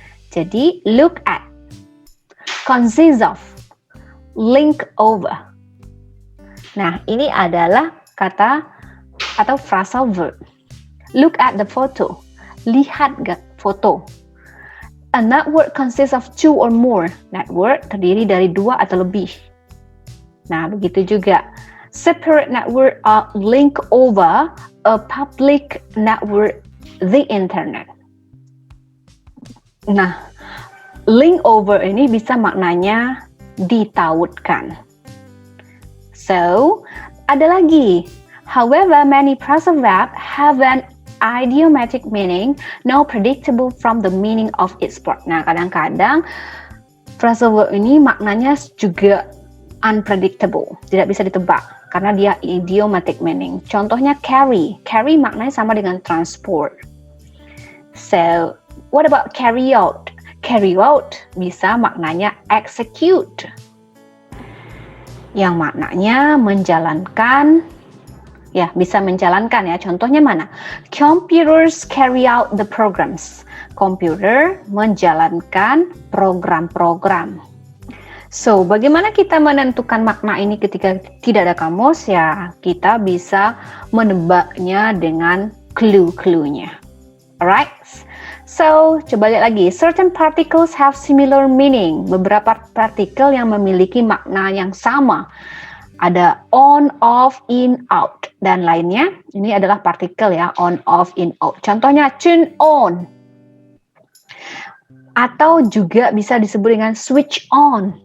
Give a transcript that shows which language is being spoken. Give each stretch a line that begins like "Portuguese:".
English: Jadi, look at, consist of, link over.
Indonesian: Nah, ini adalah kata atau phrasal verb.
English: Look at the photo.
Indonesian: Lihat foto.
English: A network consists of two or more.
Indonesian: Network terdiri dari dua atau lebih. Nah, begitu juga.
English: Separate network are link over a public network, the internet.
Indonesian: Nah, link over ini bisa maknanya ditautkan. So, ada lagi.
English: However, many phrasal verbs have an idiomatic meaning, not predictable from the meaning of its part.
Indonesian: Nah, kadang-kadang phrasal verb ini maknanya juga unpredictable, tidak bisa ditebak karena dia
English: idiomatic meaning.
Indonesian: Contohnya carry. Carry maknanya sama dengan transport.
English: So, what about carry out? Carry out
Indonesian: bisa maknanya execute, yang maknanya menjalankan. Ya, bisa menjalankan ya. Contohnya mana?
English: Computers carry out the programs.
Indonesian: Komputer menjalankan program-program. So, bagaimana kita menentukan makna ini ketika tidak ada kamus? Ya, kita bisa menebaknya dengan clue-cluenya. Alright? So, coba lihat lagi.
English: Certain particles have similar meaning.
Indonesian: Beberapa partikel yang memiliki makna yang sama. Ada on, off, in, out, dan lainnya. Ini adalah partikel ya, on, off, in, out. Contohnya,
English: turn on.
Indonesian: Atau juga bisa disebut dengan
English: switch on.